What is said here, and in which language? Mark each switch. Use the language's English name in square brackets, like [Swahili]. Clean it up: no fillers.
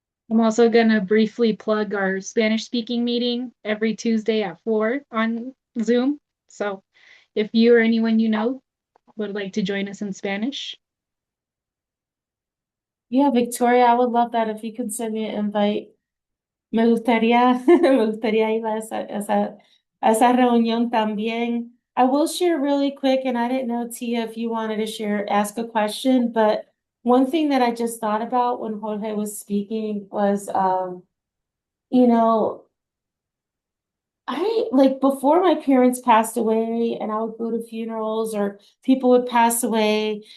[English] I'm also going to briefly plug our Spanish speaking meeting every Tuesday at 4 on Zoom. So if you or anyone you know would like to join us in Spanish. Yeah, Victoria, I would love that if you could send me an invite. [Spanish] Me gustaría, me gustaría ir a esa reunión también. [English] I will share really quick, and I didn't know, Tia, if you wanted to share, ask a question, but one thing that I just thought about when Jorge was speaking was, you know, I like before my parents passed away and I would go to funerals or people would pass away.